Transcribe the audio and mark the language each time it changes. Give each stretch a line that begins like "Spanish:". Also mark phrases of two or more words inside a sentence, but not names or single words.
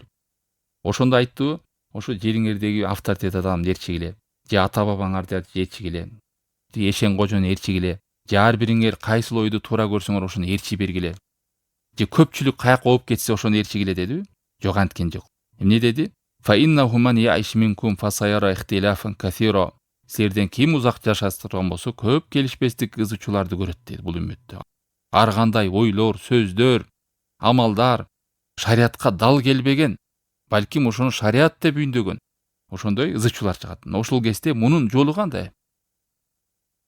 Kyrgyz: Ошондо айттыбы? Ошо жериңердеги авторитет адамды ээрчигиле, же ата бабаңарды ээрчигиле, Эшен кожону ээрчигиле, же ар бириңер кайсыл ойду туура көрсөңөр ошону ээрчи бергиле. Же көпчүлүк каяка ооп кетсе ошону ээрчигиле дедиби? Жок, анткен жок. Эмне деди?
Arabic: فإنه من يعش منكم فسيرى اختلافا كثيرا.
Kyrgyz: Силерден ким узак жашап турган болсо, көп келишпестик ызы-чууларды көрөт деди бул үммөттө. Ар кандай ойлор, сөздөр, амалдар шариатка дал келбеген, балким ошону шариат деп үйүндөгөн, ошондой ызы-чуулар чыгат. Ошол кезде мунун жолу кандай?